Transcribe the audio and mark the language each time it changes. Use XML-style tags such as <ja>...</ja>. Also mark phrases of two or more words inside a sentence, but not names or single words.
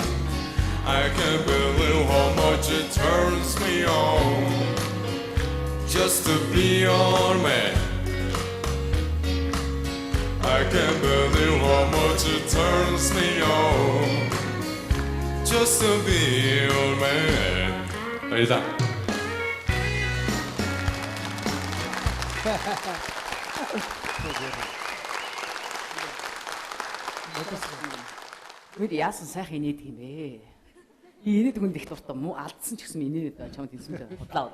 <en>I can't believe how much it turns me on just to be your man. I can't believe how much it turns me on just to be your man. 이상.</en> <mn>Бид яасан сайхан инээд юм бэ? Инээд хүнд их дуртай муу алдсан ч гэсэн инээд чамд хэлсэн чинь бодлоо.</mn>